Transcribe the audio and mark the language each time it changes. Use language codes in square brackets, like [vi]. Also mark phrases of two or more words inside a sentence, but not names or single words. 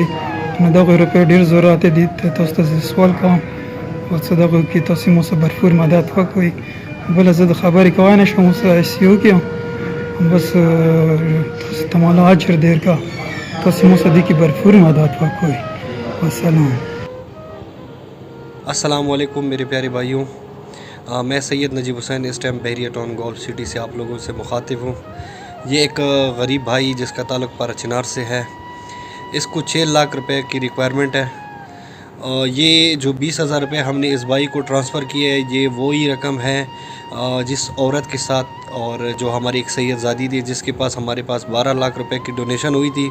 [ps] نو دغو روپۍ ډېر ضرورت دی. تاسو ته زه سوال کوم او څه دغو کې تاسو ما سره بھرپور مدد وکړئ. بله زه د خبرې کوی نه شم، اوس آی سی یو کې یم. بس تاسو ته مولا اجر درکړه، تاسو ما سره دې کې بھرپور مدد وکړئ. والسلام. [ar] السلام علیکم [ur] میرے پیارے بھائیوں، میں سید نجیب حسین اس ٹائم بحریہ ٹاؤن گالف سٹی سے آپ لوگوں سے مخاطب ہوں. یہ ایک غریب بھائی جسکا تعلق پاراچنار سے ہے، اسکو 6 لاکھ روپے کی ریکوائرمنٹ ہے. یہ جو 20,000 روپے ہم نے اس بھائی کو ٹرانسفر کیے ہے، یہ وہی رقم ہے جس عورت کے ساتھ اور جو ہماری ایک سیدزادی تھی جسکے پاس ہمارے پاس 12 لاکھ روپے کی ڈونیشن ہوئی تھی.